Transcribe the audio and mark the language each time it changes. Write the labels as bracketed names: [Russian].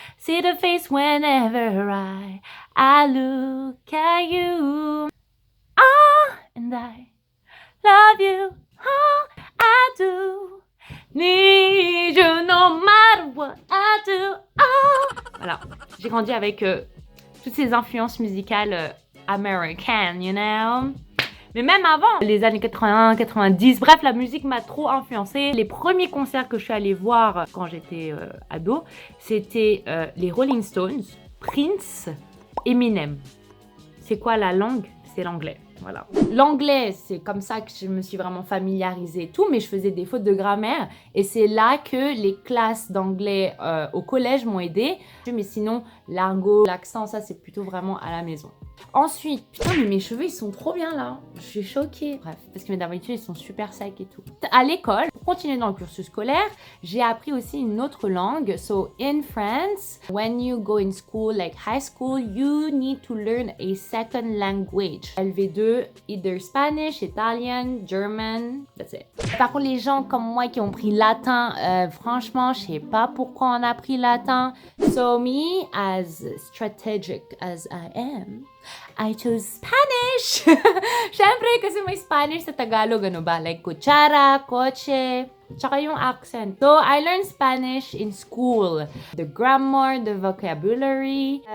[English] See the face whenever I look at you. And I love you, I do. Need you no matter what I do. [French] Voilà, j'ai grandi avec toutes ces influences musicales américaines, [English] you know. [French] Mais même avant, les années 80, 90, bref, la musique m'a trop influencée. Les premiers concerts que je suis allée voir quand j'étais ado, c'était les Rolling Stones, Prince, Eminem. C'est quoi la langue? C'est l'anglais. Voilà. L'anglais, c'est comme ça que je me suis vraiment familiarisée et tout, mais je faisais des fautes de grammaire et c'est là que les classes d'anglais au collège m'ont aidée. Mais sinon, l'argot, l'accent, ça c'est plutôt vraiment à la maison. Ensuite, putain, mais mes cheveux ils sont trop bien là. Je suis choquée. Bref, parce que mes d'habitude ils sont super secs et tout. À l'école, pour continuer dans le cursus scolaire, j'ai appris aussi une autre langue. [English] So in France, when you go in school, like high school, you need to learn a second language. LV2, either Spanish, Italian, German, that's it. [French] Par contre, les gens comme moi qui ont pris latin, franchement, je sais pas pourquoi on a pris latin. [English] So me, as strategic as I am, I chose Spanish. [Filipino] Syempre, kasi may Spanish sa Tagalog, ano ba? Like kutsara, kotse, tsaka yung accent. [English] So, I learned Spanish in school. The grammar, the vocabulary.